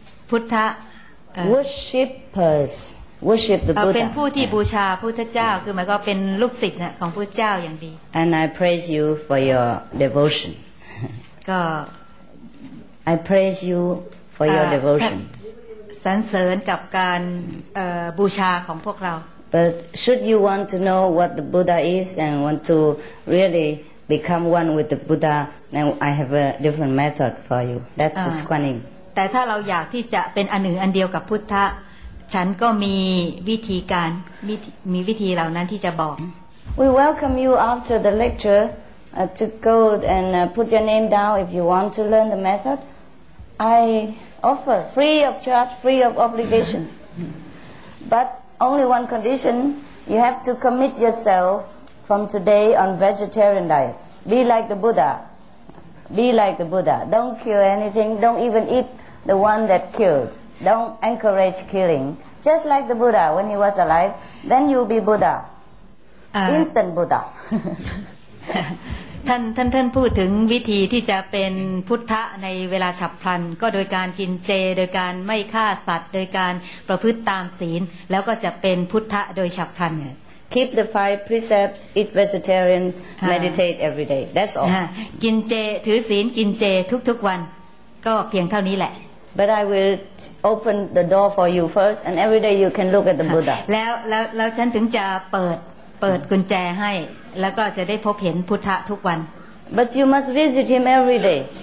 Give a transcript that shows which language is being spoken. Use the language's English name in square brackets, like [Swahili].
[English] พุทธ worshippers. Worship the Buddha. [Thai] เป็นผู้ที่บูชาพระพุทธเจ้าคือหมายก็เป็นลูกศิษย์ของพระพุทธเจ้าอย่างดี [English] And I praise you for your devotion. [Thai] ก็ [English] I praise you for your devotion. [Thai] สรรเสริญกับการบูชาของพวกเรา [English] But should you want to know what the Buddha is and want to really become one with the Buddha, then I have a different method for you. That's just Guanyin. [Thai] แต่ถ้าเราอยากที่จะเป็นอันหนึ่งอันเดียวกับพุทธะฉันก็มีวิธีการมีวิธีเหล่านั้นที่จะบอก [English] We welcome you after the lecture to go and put your name down if you want to learn the method. I offer free of charge, free of obligation. But only one condition, you have to commit yourself from today on vegetarian diet. Be like the Buddha. Be like the Buddha. Don't kill anything. Don't even eat the one that killed. Don't encourage killing. Just like the Buddha when he was alive. Then you'll be Buddha. Instant Buddha. [Thai] ท่านพูดถึงวิธีที่จะเป็นพุทธะในเวลาฉับพลันก็โดยการกินเจโดยการไม่ฆ่าสัตว์โดยการประพฤติตามศีลแล้วก็จะเป็นพุทธะโดยฉับพลัน [English] Keep the 5 precepts, eat vegetarians, meditate every day. That's all. [Thai] กินเจถือศีลกินเจทุกๆวันก็เพียงเท่านี้แหละ [English] But I will open the door for you first, and every day you can look at the Buddha. [Thai] แล้วฉันถึงจะเปิดกุญแจให้แล้วก็จะได้พบเห็นพุทธะทุกวัน [English] But you must visit him every day.